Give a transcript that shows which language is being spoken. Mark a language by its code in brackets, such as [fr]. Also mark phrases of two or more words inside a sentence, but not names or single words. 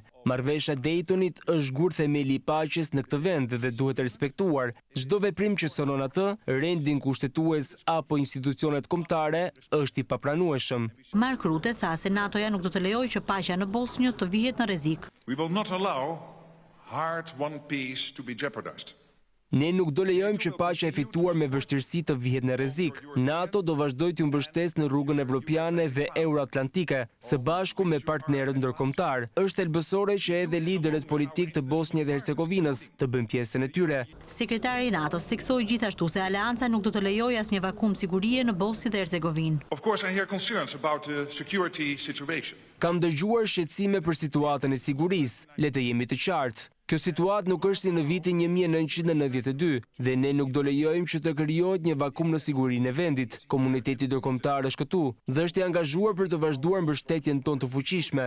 [sq] Marrëveshja e Daytonit është gur themeli i paqes në këtë vend dhe duhet respektuar. Çdo veprim që sonon atë, rendin kushtetues apo institucionet kombëtare është i papranueshëm. Mark Rutte tha se NATO-ja nuk do të lejojë që paqja në Bosnjë të vihet në rrezik. [en] We will not allow hard-won peace to be jeopardized. [sq] Ne nuk do lejojmë që paqja e fituar me vështirësi të vihet në rrezik. NATO do vazhdojë të mbështesë në rrugën evropiane dhe euroatlantike, së bashku me partnerët ndërkombëtar. Është thelbësore që edhe liderët politik të Bosnjës dhe Hercegovinës të bëjnë pjesën e tyre. Sekretari i NATO-s theksoi gjithashtu se Aleanca nuk do të lejojë asnjë vakum sigurie në Bosnjë dhe Hercegovinë. [en] Of course, I hear concerns about the security situation. [sq] Kam dëgjuar shqetësime për situatën e sigurisë. Le të jemi të qartë. Kjo situatë nuk është si në vitin 1992 dhe ne nuk do lejojmë që të krijohet një vakum në sigurinë e vendit. Komuniteti ndërkombëtar është këtu dhe është i angazhuar për të vazhduar mbështetjen tonë të fuqishme.